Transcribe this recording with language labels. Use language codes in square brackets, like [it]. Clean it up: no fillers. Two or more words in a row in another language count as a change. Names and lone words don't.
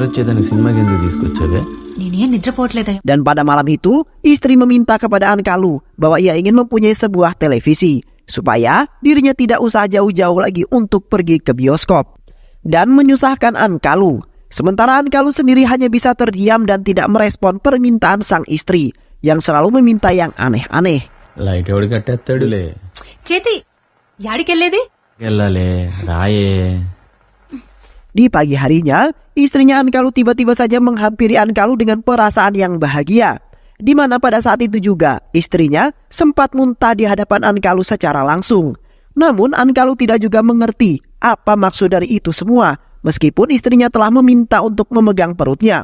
[id] Dan pada malam itu, istri meminta kepada Ankalu bahwa ia ingin mempunyai sebuah televisi, supaya dirinya tidak usah jauh-jauh lagi untuk pergi ke bioskop. Dan menyusahkan Ankalu. Sementara Ankalu sendiri hanya bisa terdiam dan tidak merespon permintaan sang istri, yang selalu meminta yang aneh-aneh. [te] లైట్ ఎవడు కట్టేస్తాడులే. చేతి యాడికెళ్ళేది వెళ్ళాలే రాయే. [id] Di pagi harinya, istrinya Ankalu tiba-tiba saja menghampiri Ankalu dengan perasaan yang bahagia. Di mana pada saat itu juga istrinya sempat muntah di hadapan Ankalu secara langsung. Namun Ankalu tidak juga mengerti apa maksud dari itu semua, meskipun istrinya telah meminta untuk memegang perutnya.